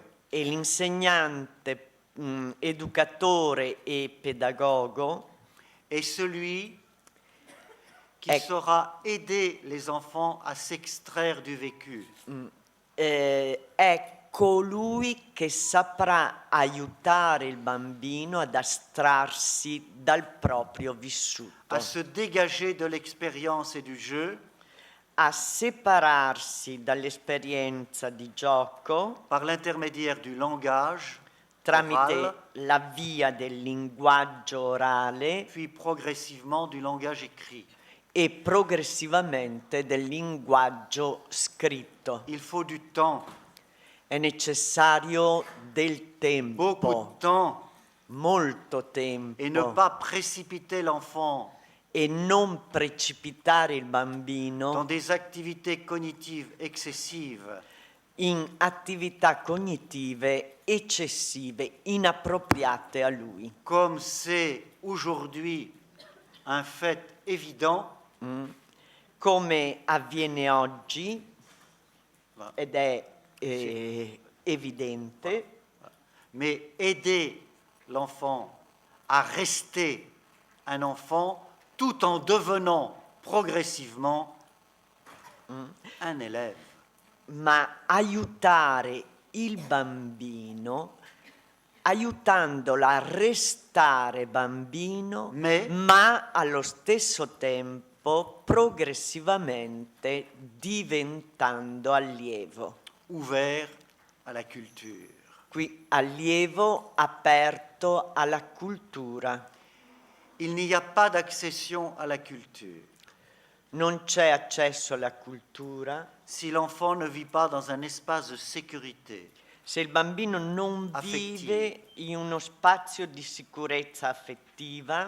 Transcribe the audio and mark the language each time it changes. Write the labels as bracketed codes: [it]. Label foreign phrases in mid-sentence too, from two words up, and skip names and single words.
[it] E l'insegnante, educatore e pedagogo [fr] est celui qui [it] Ecco. [fr] saura aider les enfants à s'extraire du vécu. [it] è colui che saprà aiutare il bambino ad astrarsi dal proprio vissuto, [fr] À se dégager de l'expérience et du jeu [it] a separarsi dall'esperienza di gioco [fr] par l'intermédiaire du langage [it] tramite [fr] oral, [it] la via del linguaggio orale [fr] puis progressivement du langage écrit. [it] e progressivamente del linguaggio scritto. [fr] Il faut du temps, [it] È necessario del [fr] beaucoup [it] tempo, [fr] de temps, [it] molto [fr] et ne [it] tempo, [fr] pas précipiter l'enfant [it] e non precipitare il [fr] dans [it] bambino [fr] des activités cognitives excessives [it] in attività cognitive eccessive, inappropriate a lui. [fr] comme c'est aujourd'hui un fait évident. [it] Come avviene oggi, Va. ed è evidente, [fr] Mais aider l'enfant à rester un enfant tout en devenant progressivement un élève. [it] ma aiutare il bambino aiutandola a restare bambino, ma allo stesso tempo progressivamente diventando allievo. [fr] ouvert à la culture. [it] Qui allievo aperto alla cultura. [fr] Il n'y a pas d'accession à la culture [it] Non c'è accesso alla cultura [fr] si l'enfant ne vit pas dans un espace de sécurité, [it] se il bambino non vive in uno spazio di sicurezza affettiva,